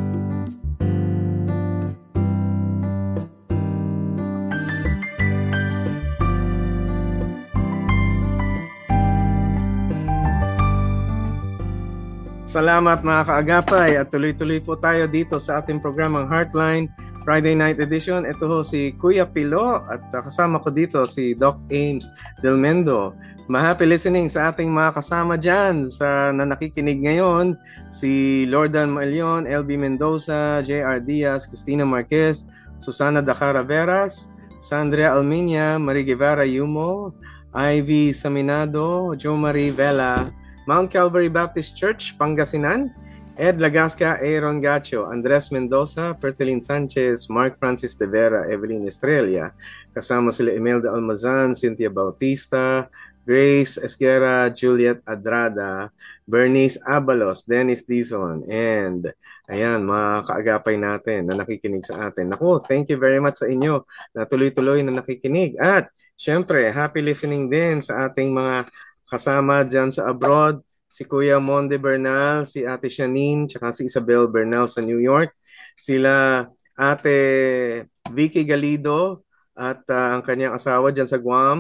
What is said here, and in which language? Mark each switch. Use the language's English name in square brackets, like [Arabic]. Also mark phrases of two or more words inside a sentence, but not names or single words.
[Filipino] Salamat mga kaagapay at tuloy-tuloy po tayo dito sa ating programang Heartline Friday Night Edition. Ito ho si Kuya Pilo at kasama ko dito si Doc Ames Del Mendo. [English] Happy listening [Filipino] sa ating mga kasama dyan na nakikinig ngayon. Si Lordan Malion, LB Mendoza, JR Diaz, Cristina Marquez, Susana Dacara Veras, Sandria Alminia, Marie Guevara Yumo, Ivy Saminado, Jo Marie Vela, Mount Calvary Baptist Church, Pangasinan, Ed Lagasca, Aaron Gacho, Andres Mendoza, Pertelin Sanchez, Mark Francis de Vera, Evelyn Estrella. Kasama sila Imelda Almazan, Cynthia Bautista, Grace Esguera, Juliet Adrada, Bernice Abalos, Dennis Dizon, and ayan, mga kaagapay natin na nakikinig sa atin. Naku, [English] thank you very much [Filipino] sa inyo na tuloy-tuloy na nakikinig. At syempre, [English] happy listening [Filipino] din sa ating mga kasama dyan sa abroad, si Kuya Monde Bernal, si Ate Shanine, tsaka si Isabel Bernal sa New York. Sila Ate Vicky Galido at ang kanyang asawa dyan sa Guam.